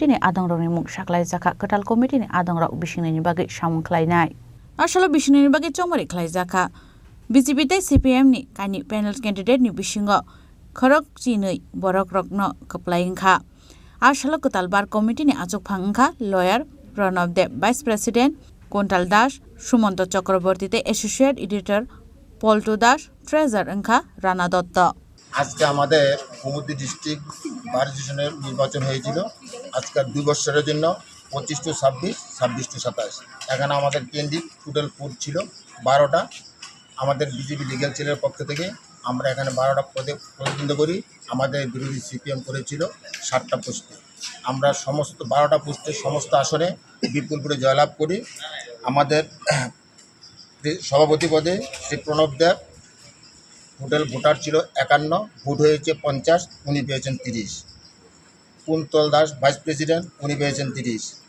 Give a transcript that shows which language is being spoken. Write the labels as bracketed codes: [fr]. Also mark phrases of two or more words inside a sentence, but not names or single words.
[trp] ni Adongrong Muk Shaklai Zakha Katal Committee ni Adongrong Bishingni ni Bagi Shamung Klainai Ashala Bishingni ni Bagi Chongbari Klai Zakha BJP te CPM ni Kani [en] panel candidate [trp] ni Bishingo Khorok Chinui Borok Rokno Kaplaingkha Ashala Katal [en] Bar Committee [trp] ni Ajok Phangkha Lawyer Pranav Deb [en] Vice President [trp] Kontal Das, Sumanto Chakrabortite [en] Associate Editor, [trp] Polto Das, Treasurer Angkha, Rana Dotta. [bn] আজকে আমাদের কুমুদি [en] district bar association [bn] নির্বাচন হয়েছিল আজকের 2 বছরের জন্য 25 টু 26 26 টু 27 এখানে আমাদের ক্যান্ডিডেট [en] total post [bn] ছিল 12টা আমাদের বিজেপি [en] legal cell [bn] পক্ষ থেকে আমরা এখানে 12টা পদে প্রতিদ্বন্দ্বিতা করি আমাদের বিরোধী সিপিএম করেছিল 7টা পোস্টে আমরা সমস্ত 12টা পোস্টে সমস্ত আসনে বিপুল করে জয়লাভ করি আমাদের সভাপতি পদে শ্রী প্রণব দেব [en] total voter [bn] ছিল 51 ভোট হয়েছে 50 উনি পেয়েছেন 30 কুন্তল দাস [en] vice president [bn] উনি পেয়েছেন 30